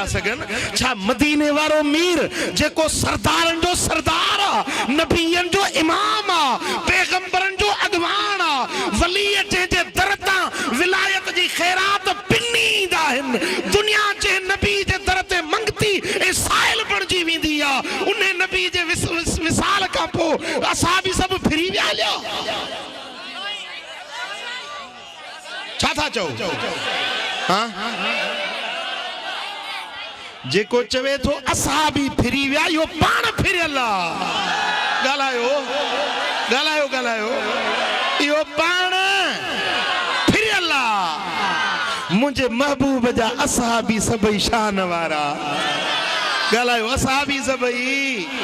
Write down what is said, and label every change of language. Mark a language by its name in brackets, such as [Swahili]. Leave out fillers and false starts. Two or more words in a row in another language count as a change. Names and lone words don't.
[Sindhi] सघन छा मदीने वारो मीर जेको सरदारन जो सरदार आ नबियन जो इमाम आ पैगंबरन जो अगवान आ वली जे दरता विलायत जी खैरात पिनींदा आहिन दुनिया जे नबी जे दर ते मंगती ए साइल बणजी वेंदी आ उन नबी जे विसाल का पो असां भी सब फिरी विया छा चो हाँ जेको चवे तो असां भी फिरी विया यो पाण फिरियल गालायो गालायो गालायो यो पाण फिरियल मुझे महबूब जा असां भी सबई शान वारा गालायो असां भी सबई